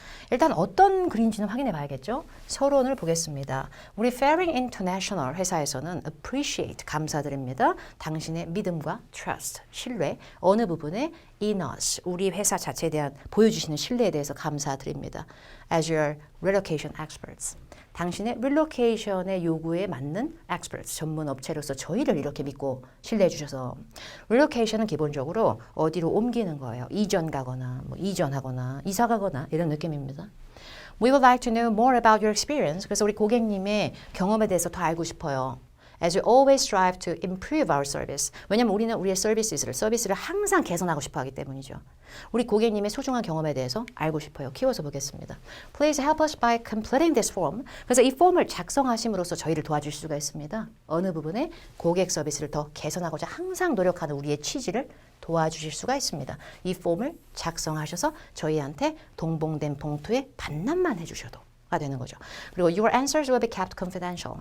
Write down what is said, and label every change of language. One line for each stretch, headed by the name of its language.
Korean: 일단 어떤 글인지는 확인해 봐야겠죠. 서론을 보겠습니다. 우리 Faring International 회사에서는 appreciate, 감사드립니다. 당신의 믿음과 trust, 신뢰, 어느 부분에
English: in us,
Korean: 우리 회사 자체에 대한 보여주시는 신뢰에 대해서 감사드립니다.
English: As your relocation experts.
Korean: 당신의 릴로케이션의 요구에 맞는 experts, 전문 업체로서 저희를 이렇게 믿고 신뢰해 주셔서 릴로케이션은 기본적으로 어디로 옮기는 거예요. 이전 가거나 이전하거나 이사 가거나 이런 느낌입니다.
English: We would like to know more about your experience.
Korean: 그래서 우리 고객님의 경험에 대해서 더 알고 싶어요.
English: As we always strive to improve our service.
Korean: 왜냐하면 우리는 우리의 서비스를 항상 개선하고 싶어 하기 때문이죠. 우리 고객님의 소중한 경험에 대해서 알고 싶어요. 키워서 보겠습니다.
English: Please help us by completing this form.
Korean: 그래서 이 폼을 작성하심으로써 저희를 도와줄 수가 있습니다. 어느 부분에 고객 서비스를 더 개선하고자 항상 노력하는 우리의 취지를 도와주실 수가 있습니다. 이 폼을 작성하셔서 저희한테 동봉된 봉투에 반납만 해주셔도 가 되는 거죠. 그리고
English: your answers will be kept confidential.